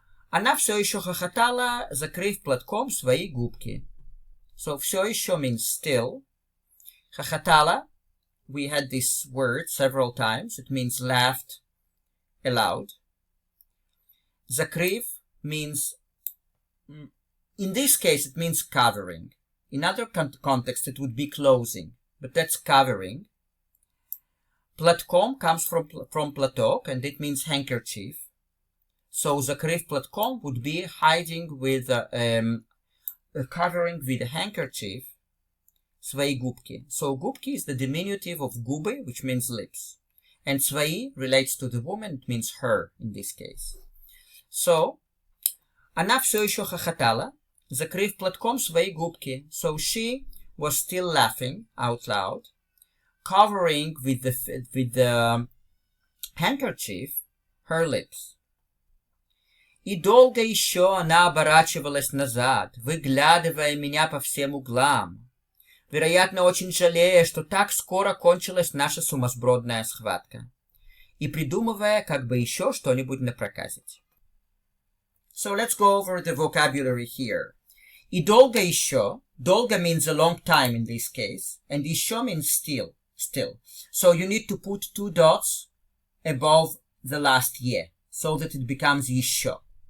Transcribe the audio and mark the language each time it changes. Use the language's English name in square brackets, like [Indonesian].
[Russian] Она все еще хохотала, закрыв платком свои губки. [English] So все еще means still. Хохотала, we had this word several times. It means laughed aloud. Закрыв means, in this case, it means covering. In other contexts, it would be closing, but that's covering. Платком comes from platok, and it means handkerchief. So [Russian] закрыв платком [English] would be hiding with, covering with a handkerchief, [Russian] свои губки. [English] So губки is the diminutive of губы, which means lips. And свои relates to the woman, it means her in this case. [Russian] So, она все еще хохотала, закрыв платком свои губки. [English] So she was still laughing out loud, covering with the handkerchief her lips. [Russian] И долго еще она оборачивалась назад, выглядывая меня по всем углам, вероятно, очень жалея, что так скоро кончилась наша сумасбродная схватка, и придумывая, как бы еще что-нибудь напроказить. [English] So let's go over the vocabulary here. [Russian] И долго еще, [English] долго means a long time in this case, and еще means still. So you need to put 2 dots above the last ye, so that it becomes еще.